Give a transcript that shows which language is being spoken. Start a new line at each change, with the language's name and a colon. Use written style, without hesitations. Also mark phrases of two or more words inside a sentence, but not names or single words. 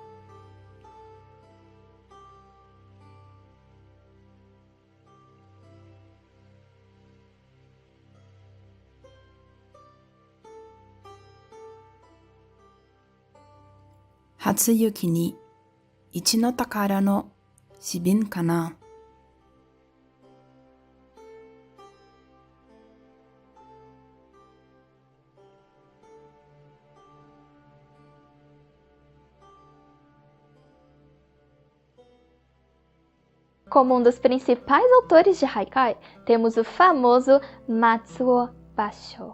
Japanese: 初雪に一の宝の尿瓶かな.
Portuguese: Como um dos principais autores de Haikai, temos o famoso Matsuo Bashō.